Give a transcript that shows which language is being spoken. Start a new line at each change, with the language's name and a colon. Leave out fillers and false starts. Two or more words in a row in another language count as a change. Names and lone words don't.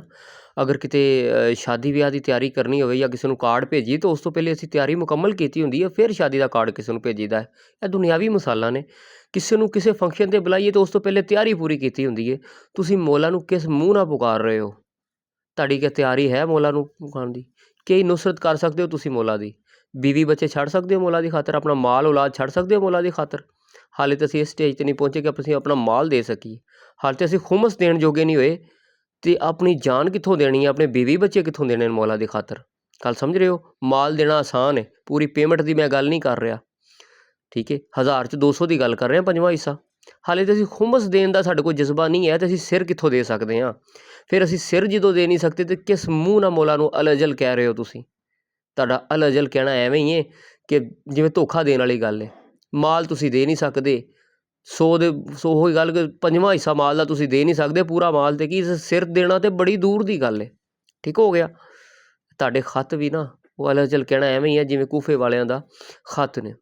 Punjabi: ਅਗਰ ਕਿਤੇ ਸ਼ਾਦੀ ਵਿਆਹ ਦੀ ਤਿਆਰੀ ਕਰਨੀ ਹੋਵੇ ਜਾਂ ਕਿਸੇ ਨੂੰ ਕਾਰਡ ਭੇਜੀਏ ਤਾਂ ਉਸ ਤੋਂ ਪਹਿਲੇ ਅਸੀਂ ਤਿਆਰੀ ਮੁਕੰਮਲ ਕੀਤੀ ਹੁੰਦੀ ਹੈ, ਫਿਰ ਸ਼ਾਦੀ ਦਾ ਕਾਰਡ ਕਿਸੇ ਨੂੰ ਭੇਜੀਦਾ ਹੈ। ਇਹ ਦੁਨਿਆਵੀ ਮਿਸਾਲਾਂ ਨੇ। ਕਿਸੇ ਨੂੰ ਕਿਸੇ ਫੰਕਸ਼ਨ 'ਤੇ ਬੁਲਾਈਏ ਤਾਂ ਉਸ ਤੋਂ ਪਹਿਲੇ ਤਿਆਰੀ ਪੂਰੀ ਕੀਤੀ ਹੁੰਦੀ ਹੈ। ਤੁਸੀਂ ਮੌਲਾ ਨੂੰ ਕਿਸ ਮੂੰਹ ਨਾਲ ਪੁਕਾਰ ਰਹੇ ਹੋ? ਤੁਹਾਡੀ ਕੀ ਤਿਆਰੀ ਹੈ ਮੌਲਾ ਨੂੰ ਪੁਕਾਰਨ ਦੀ? ਕੀ ਨੁਸਰਤ ਕਰ ਸਕਦੇ ਹੋ ਤੁਸੀਂ ਮੌਲਾ ਦੀ? ਬੀਵੀ ਬੱਚੇ ਛੱਡ ਸਕਤੇ ਹੋ ਮੌਲਾ ਕੀ ਖ਼ਾਤਰ? ਅਪਨਾ ਮਾਲ ਔਲਾਦ ਛੱਡ ਸਕਤੇ ਹੋ ਮੌਲਾ ਕੀ ਖ਼ਾਤਰ? ਹਾਲੇ ਤੋ ਅਸੀਂ ਇਸ ਸਟੇਜ ਤੇ ਨਹੀਂ ਪਹੁੰਚੇ ਕਿ ਅਸੀਂ ਅਪਨਾ ਮਾਲ ਦੇ ਸਕੀਏ। ਹਾਲੇ ਤੋ ਅਸੀਂ ਖ਼ੁਮਸ ਦੇਣ ਜੋਗੇ ਨਹੀਂ ਹੋਏ, ਤੋ ਅਪਨੀ ਜਾਨ ਕਿੱਥੋਂ ਦੇਣੀ ਹੈ, ਅਪਨੇ ਬੀਵੀ ਬੱਚੇ ਕਿੱਥੋਂ ਦੇਣੇ ਮੌਲਾ ਕੀ ਖ਼ਾਤਰ? ਗੱਲ ਸਮਝ ਰਹੇ ਹੋ? ਮਾਲ ਦੇਣਾ ਆਸਾਨ ਹੈ, ਪੂਰੀ ਪੇਮੈਂਟ ਕੀ ਮੈਂ ਗੱਲ ਨਹੀਂ ਕਰ ਰਿਹਾ। ਠੀਕ ਹੈ, 1000 'ਚ 200 ਕੀ ਗੱਲ ਕਰ ਰਹੇ ਹੈਂ, 5ਵਾਂ ਹਿੱਸਾ। ਹਾਲੇ ਤੋ ਅਸੀਂ ਖ਼ੁਮਸ ਦੇਣ ਦਾ ਸਾਡੇ ਕੋਲ ਜਜ਼ਬਾ ਨਹੀਂ ਹੈ, ਤੋ ਅਸੀਂ ਸਿਰ ਕਿੱਥੋਂ ਦੇ ਸਕਤੇ ਹੈਂ? ਫਿਰ ਅਸੀਂ ਸਿਰ ਜਦੋਂ ਦੇ ਨਹੀਂ ਸਕਤੇ ਤੋ ਕਿਸ ਮੂੰਹ ਨਾਲ ਮੌਲਾ ਨੂੰ ਅਲ-ਅਜਲ ਕਹਿ ਰਹੇ ਹੋ ਤੁਸੀਂ? ਤੁਹਾਡਾ ਅਲ-ਅਜਲ ਕਹਿਣਾ ਐਵੇਂ ਹੀ ਹੈ ਕਿ ਜਿਵੇਂ ਧੋਖਾ ਦੇਣ ਵਾਲੀ ਗੱਲ ਹੈ। ਮਾਲ ਤੁਸੀਂ ਦੇ ਨਹੀਂ ਸਕਦੇ, 100 ਉਹੀ ਗੱਲ ਕਿ 5ਵਾਂ ਹਿੱਸਾ ਮਾਲ ਦਾ ਤੁਸੀਂ ਦੇ ਨਹੀਂ ਸਕਦੇ, ਪੂਰਾ ਮਾਲ ਤੇ ਕੀ ਸਿਰ ਦੇਣਾ ਤਾਂ ਬੜੀ ਦੂਰ ਦੀ ਗੱਲ ਹੈ। ਠੀਕ ਹੋ ਗਿਆ? ਤੁਹਾਡੇ ਖਤ ਵੀ ਨਾ ਉਹ ਅਲ-ਅਜਲ ਕਹਿਣਾ ਐਵੇਂ ਹੀ ਹੈ ਜਿਵੇਂ ਕੂਫੇ ਵਾਲਿਆਂ ਦਾ ਖਤ ਨੇ।